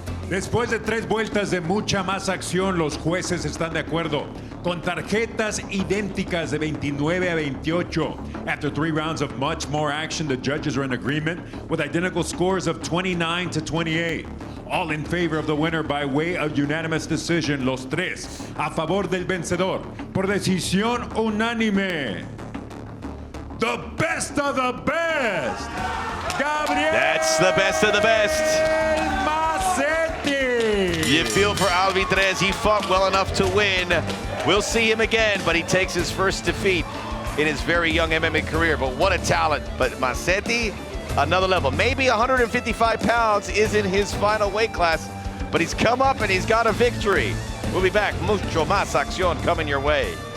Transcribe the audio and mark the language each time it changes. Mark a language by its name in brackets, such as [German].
[Spanish] Después de 3 vueltas de mucha más acción, los jueces están de acuerdo con tarjetas idénticas de 29 a 28. [English] After 3 rounds of much more action, the judges are in agreement with identical scores of 29 to 28. All in favor of the winner by way of unanimous decision, [Spanish] los tres a favor del vencedor por decisión unánime. [English] The best of the best, Gabriel. That's the best of the best. Mazzetti. You feel for Alvidrez. He fought well enough to win. We'll see him again, but he takes his first defeat in his very young MMA career. But what a talent. But Mazzetti, another level. Maybe 155 pounds isn't his final weight class, but he's come up and he's got a victory. We'll be back. [Spanish] Mucho más acción [English] coming your way.